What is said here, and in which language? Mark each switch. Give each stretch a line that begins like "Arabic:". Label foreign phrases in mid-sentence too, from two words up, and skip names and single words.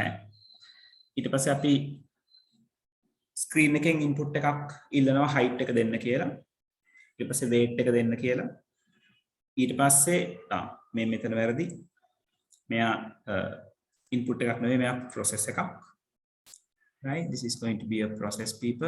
Sinhala: ඊට පස්සේ අපි ස්ක්‍රීන් එකෙන් ඉන්පුට් එකක් ඉල්ලනවා height එක දෙන්න කියලා. ඊට පස්සේ weight එක දෙන්න කියලා. ඊට පස්සේ මේ මෙතන වැරදි. මෙයා ඉන්පුට් එකක් නෙවෙයි මෙයා process එකක්.
English: right, this is going to be a process, people.